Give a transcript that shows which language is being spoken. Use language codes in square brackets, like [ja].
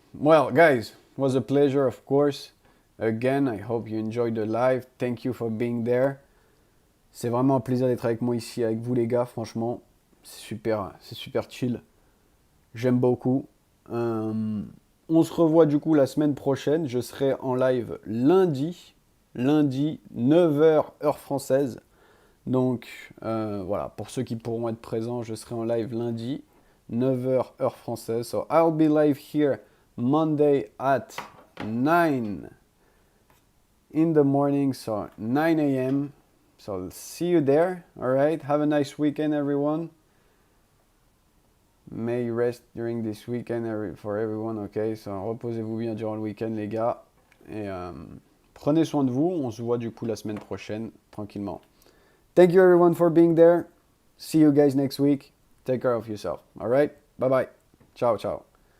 [en] Well, guys, it was a pleasure, of course. Again, I hope you enjoyed the live. Thank you for being there. [fr] C'est vraiment un plaisir d'être avec moi ici, avec vous les gars, franchement. C'est super chill. J'aime beaucoup. On se revoit du coup la semaine prochaine. Je serai en live lundi 9h heure française. Donc voilà, pour ceux qui pourront être présents, je serai en live lundi 9h heure française. [en] So I'll be live here Monday at 9 in the morning, so 9 a.m. So I'll see you there. All right. Have a nice weekend, everyone. May rest during this weekend for everyone, ok? [fr] So, reposez-vous bien durant le week-end, les gars. Et prenez soin de vous. On se voit du coup la semaine prochaine, tranquillement. [en] Thank you everyone for being there. See you guys next week. Take care of yourself. All right? Bye-bye. Ciao, ciao.